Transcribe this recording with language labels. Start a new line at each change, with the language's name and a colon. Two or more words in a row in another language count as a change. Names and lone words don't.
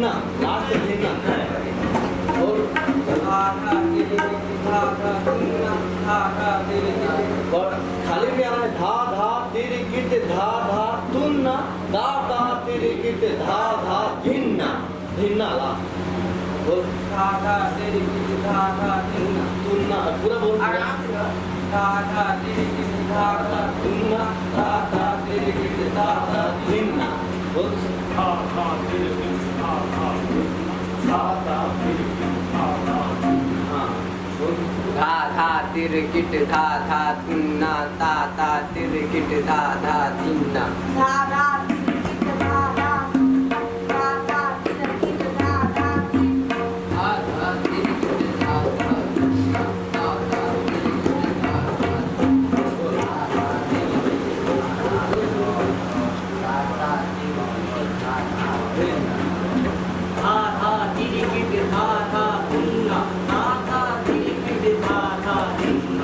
Hindi: लास्ट धिन्ना और धा धा तिरी किट धा धा धिन्ना धा धा तिरी किट और खाली भी आना है धा धा तिरिकिट धा धा तुन्ना धा धा तिरिकिट धा धा धिन्ना धिन्ना लास्ट बोल धा धा तिरी किट धा धा धिन्ना तुन्ना पूरा बोल धा धा तिरी किट धा धा तुन्ना धा धा तिरिकिट धा धा धिन्ना बोल धा धा तिरिकिट धा धा धा धा तिरिकिट धा धा हाँ बोल धा धा तिरकिट धा धा तिन्ना धा धा तिरकिट धा धा तिन्ना धा धा तिरकिट धा धा धा धा तिरकिट धा धा धा धा तिरकिट धा धा तिन्ना धा धा तिरकिट धा धा धा धा तिरकिट धा धा तिन्ना धा धा तिरकिट धा धा तिन्ना